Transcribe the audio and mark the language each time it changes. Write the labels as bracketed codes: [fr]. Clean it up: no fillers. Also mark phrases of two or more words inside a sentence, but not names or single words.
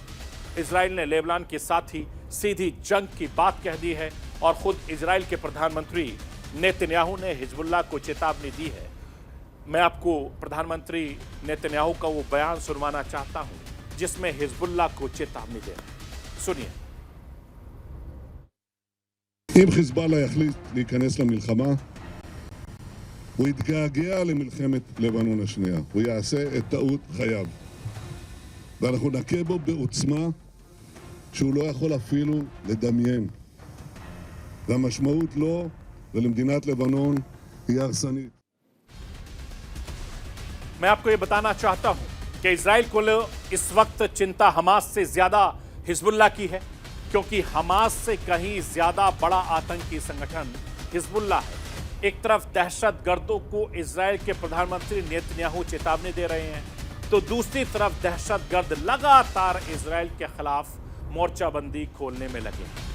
[hi] इजराइल ने लेबनान के साथ ही सीधी जंग की बात कह दी है और खुद इजराइल के प्रधानमंत्री नेतन्याहू ने हिजबुल्लाह को चेतावनी दी है। मैं आपको प्रधानमंत्री नेतन्याहू का वो बयान सुनवाना चाहता हूं जिसमें हिजबुल्लाह को चेतावनी दे रहे हैं। सुनिए। [he] אם חיזבאללה יחליט להיכנס למלחמה, הוא יתגעגע למלחמת לבנון השנייה. הוא יעשה את טעות חייו. ואנחנו נכה בו בעוצמה שהוא לא יכול אפילו לדמיין. והמשמעות לו ולמדינת לבנון היא הרסנית. [hi] मैं आपको यह बताना चाहता हूं कि इजराइल को इस वक्त चिंता हमास से ज्यादा हिजबुल्लाह की है, क्योंकि हमास से कहीं ज्यादा बड़ा आतंकी संगठन हिजबुल्लाह है। एक तरफ दहशतगर्दों को इजराइल के प्रधानमंत्री नेतन्याहू चेतावनी दे रहे हैं, तो दूसरी तरफ दहशतगर्द लगातार इजराइल के खिलाफ मोर्चाबंदी खोलने में लगे हैं।